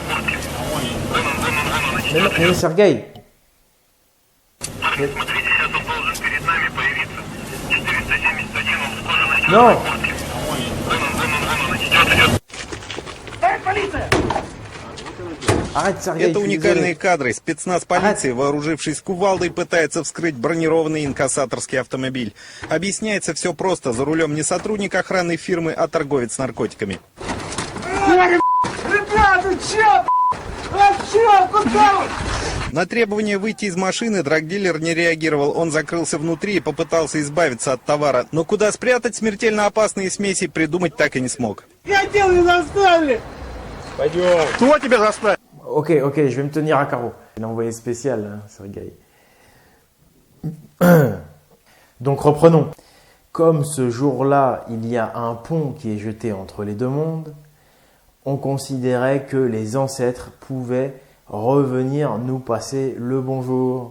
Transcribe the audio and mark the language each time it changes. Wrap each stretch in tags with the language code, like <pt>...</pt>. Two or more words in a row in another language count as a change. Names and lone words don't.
<fr>Mais Sergueï. Non. Arrête, Sergueï.</fr> <ru>Это уникальные кадры. Спецназ полиции, вооружившись кувалдой, пытается вскрыть бронированный инкассаторский автомобиль. Объясняется все просто. За рулем не сотрудник охранной фирмы, а торговец наркотиками. Ребята, чё? Куда вы? На требование выйти из машины драгдилер не реагировал. Он закрылся внутри и попытался избавиться от товара. Но куда спрятать смертельно опасные смеси, придумать так и не смог. Я делаю заставили. Пойдем. Кто тебя заставил?</ru> <fr>Ok, je vais me tenir à carreau. L'envoyé spécial, Sergueï. Donc reprenons. Comme ce jour-là, il y a un pont qui est jeté entre les deux mondes, on considérait que les ancêtres pouvaient revenir nous passer le bonjour.</fr>